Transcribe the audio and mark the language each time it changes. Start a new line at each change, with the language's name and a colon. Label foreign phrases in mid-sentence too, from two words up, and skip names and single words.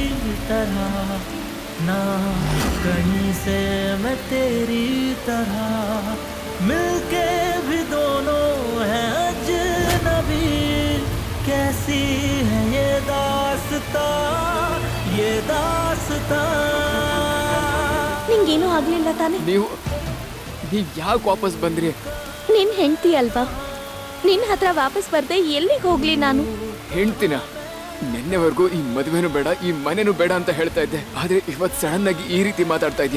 Hindi: तरह, ना कहीं से मैं तेरी तरह, मिलके भी दोनों हैं अजनबी, कैसी है ये दास्तां, ये दास्तां.
Kannada: ನಿಂಗೇನೂ ಆಗ್ಲಿಲ್ಲ ತಾನೆ? ನೀವು ಯಾಕೆ ವಾಪಸ್ ಬಂದ್ರಿ? ನಿನ್ ಹೆಂಡ್ತಿ ಅಲ್ವಾ, ನಿನ್ ಹತ್ರ ವಾಪಸ್ ಬರ್ದೆ ಎಲ್ಲಿಗೆ ಹೋಗ್ಲಿ ನಾನು? ಹೆಂಡ್ತಿನ? ನಿನ್ನೆವರೆಗೂ ಈ ಮದುವೆನೂ ಬೇಡ, ಈ ಮನೆನೂ ಬೇಡ ಅಂತ ಹೇಳ್ತಾ ಇದ್ದೆ, ಆದ್ರೆ ಇವತ್ತು ಸಡನ್ ಆಗಿ ಈ ರೀತಿ ಮಾತಾಡ್ತಾ ಇದ್ಯಾ?